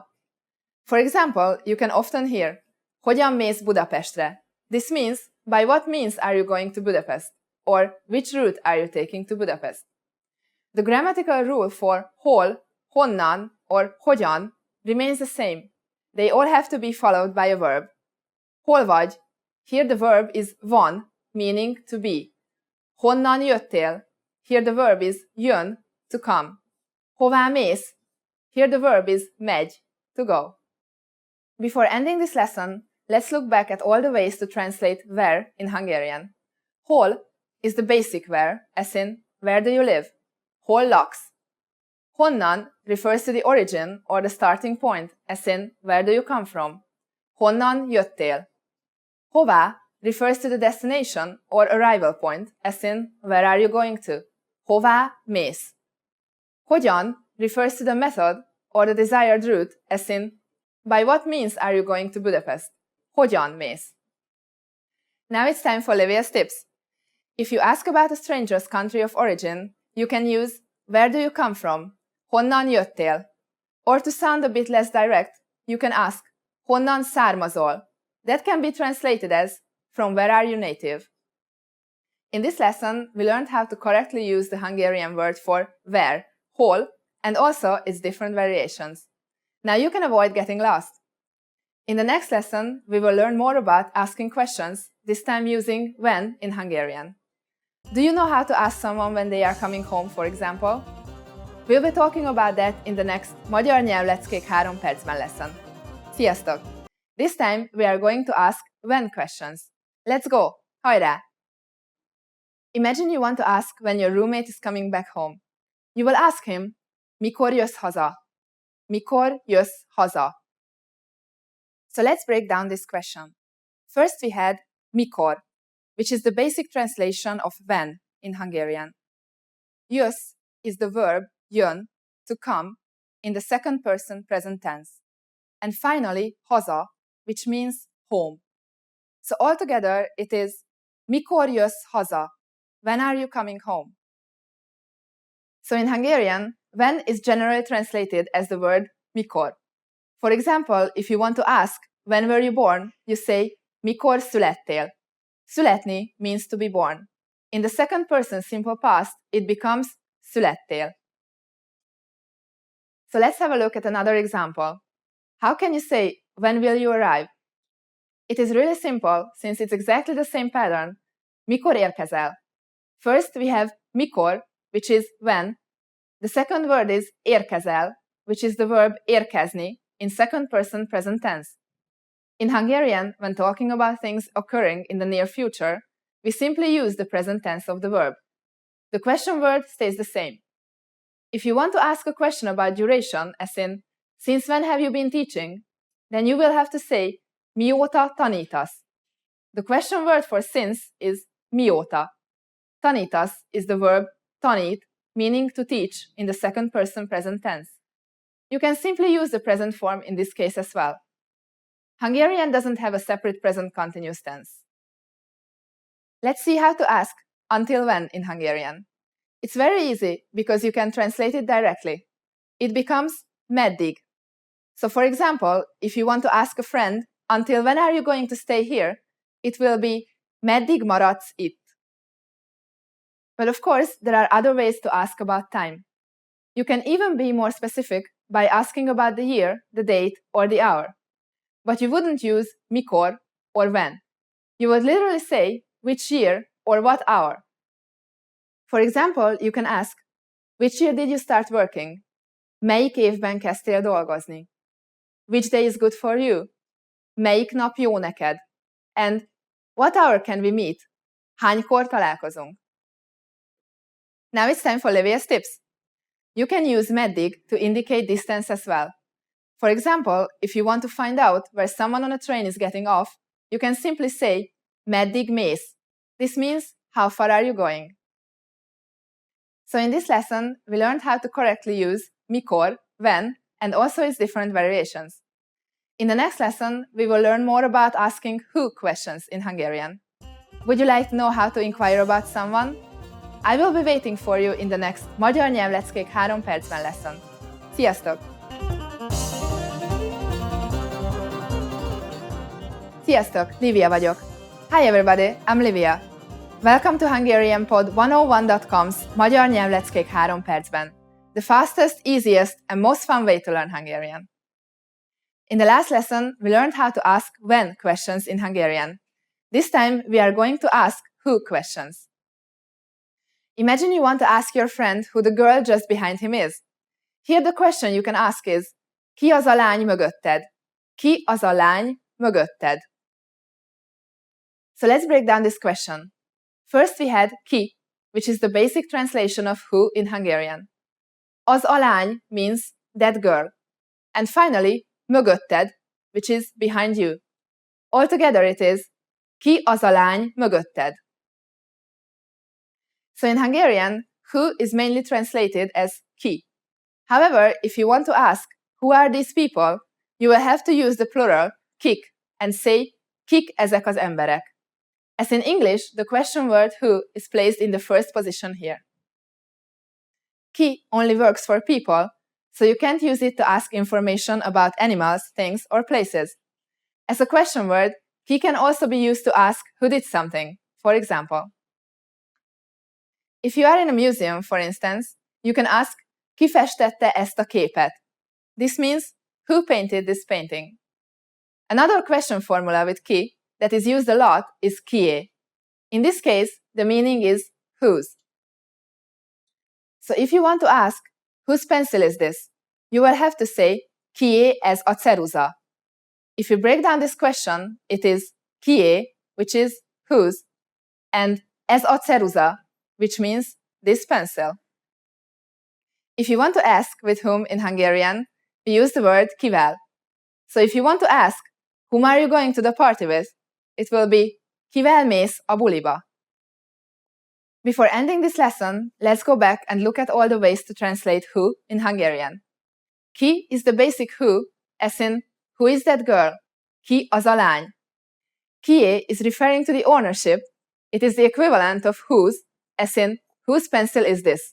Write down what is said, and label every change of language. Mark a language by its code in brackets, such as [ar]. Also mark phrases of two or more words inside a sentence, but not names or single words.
[en] For example, you can often hear [hu] hogyan mész Budapestre. [en] This means by what means are you going to Budapest, or which route are you taking to Budapest. The grammatical rule for [hu] hol, honnan, [en] or hogyan remains the same. They all have to be followed by a verb. [hu] Hol vagy, [en] here the verb is van, meaning to be. [hu] Honnan jöttél, [en] here the verb is jön, to come. [hu] Hová mész, [en] here the verb is megy, to go. Before ending this lesson, let's look back at all the ways to translate where in Hungarian. Hol is the basic where, as in where do you live? [hu] Hol laksz. [en] Honnan refers to the origin or the starting point, as in where do you come from? [hu] Honnan jöttél. [en] Hová refers to the destination or arrival point, as in where are you going to? [hu] Hová mész. [en] Hogyan refers to the method or the desired route, as in by what means are you going to Budapest? [hu] Hogyan mész. [en] Now it's time for Livia's tips. If you ask about a stranger's country of origin, you can use where do you come from? [hu] Honnan jöttél. [en] Or to sound a bit less direct, you can ask [hu] honnan származol. [en] That can be translated as from where are you native? In this lesson, we learned how to correctly use the Hungarian word for where, hol, and also its different variations. Now you can avoid getting lost. In the next lesson, we will learn more about asking questions, this time using when in Hungarian. Do you know how to ask someone when they are coming home, for example? We'll be talking about that in the next Magyar Nyelvleckék 3 percben lesson. Sziasztok! This time we are going to ask when questions. Let's go! Hajrá! Imagine you want to ask when your roommate is coming back home. You will ask him, [hu] mikor jössz haza? Mikor jössz haza? [en] So let's break down this question. First we had mikor, which is the basic translation of when in Hungarian. Jössz is the verb jön, to come, in the second person present tense. And finally, haza, which means home. So altogether it is [hu] mikor jössz haza? [en] When are you coming home? So in Hungarian, when is generally translated as the word mikor. For example, if you want to ask when were you born, you say [hu] mikor születtél. [en] Születni means to be born. In the second person simple past, it becomes születtél. So let's have a look at another example. How can you say, when will you arrive? It is really simple, since it's exactly the same pattern. [hu] Mikor érkezel? [en] First we have mikor, which is when. The second word is érkezel, which is the verb érkezni in second person present tense. In Hungarian, when talking about things occurring in the near future, we simply use the present tense of the verb. The question word stays the same. If you want to ask a question about duration, as in, since when have you been teaching? Then you will have to say, [hu] mióta tanítasz. [en] The question word for since is mióta. Tanítasz is the verb tanít, meaning to teach in the second person present tense. You can simply use the present form in this case as well. Hungarian doesn't have a separate present continuous tense. Let's see how to ask until when in Hungarian. It's very easy because you can translate it directly. It becomes meddig. So for example, if you want to ask a friend, until when are you going to stay here? It will be [hu] meddig maradsz itt. [en] But of course, there are other ways to ask about time. You can even be more specific by asking about the year, the date, or the hour. But you wouldn't use mikor or when. You would literally say which year or what hour. For example, you can ask, which year did you start working? [hu] Melyik évben kezdtél dolgozni? [en] Which day is good for you? [hu] Melyik nap jó neked? [en] And what hour can we meet? [hu] Hánykor találkozunk? [en] Now it's time for Livia's tips. You can use meddig to indicate distance as well. For example, if you want to find out where someone on a train is getting off, you can simply say, [hu] meddig mész. [en] This means, how far are you going? So in this lesson, we learned how to correctly use mikor, when, and also its different variations. In the next lesson, we will learn more about asking who questions in Hungarian. Would you like to know how to inquire about someone? I will be waiting for you in the next Magyar Nyelvleckék 3 percben lesson. Sziasztok! [hu] Sziasztok, Livia vagyok. [en] Hi everybody, I'm Livia. Welcome to HungarianPod101.com's Magyar Nyelvleckék 3 percben, the fastest, easiest, and most fun way to learn Hungarian. In the last lesson, we learned how to ask when questions in Hungarian. This time, we are going to ask who questions. Imagine you want to ask your friend who the girl just behind him is. Here the question you can ask is, [hu] ki az a lány mögötted? Ki az a lány mögötted? [en] So let's break down this question. First we had ki, which is the basic translation of who in Hungarian. [hu] Az a lány [en] means that girl. And finally, mögötted, which is behind you. Altogether it is, [hu] ki az a lány mögötted? [en] So in Hungarian, who is mainly translated as ki. However, if you want to ask, who are these people, you will have to use the plural, kik, and say, [hu] kik ezek az emberek. [en] As in English, the question word who is placed in the first position here. Ki only works for people, so you can't use it to ask information about animals, things, or places. As a question word, ki can also be used to ask who did something, for example. If you are in a museum, for instance, you can ask, [hu] ki festette ezt a képet? [en] This means, who painted this painting? Another question formula with ki that is used a lot is kié. In this case, the meaning is whose. So if you want to ask, whose pencil is this? You will have to say, [hu] kié ez a ceruza. [en] If you break down this question, it is kié, which is whose, and [hu] Ez a ceruza, [en] which means this pencil. If you want to ask with whom in Hungarian, we use the word kivel. So if you want to ask, whom are you going to the party with? It will be [hu] kivel mész a buliba. [en] Before ending this lesson, let's go back and look at all the ways to translate who in Hungarian. Ki is the basic who, as in, who is that girl? [hu] Ki az a lány. [en] Kié is referring to the ownership. It is the equivalent of whose, as in, whose pencil is this?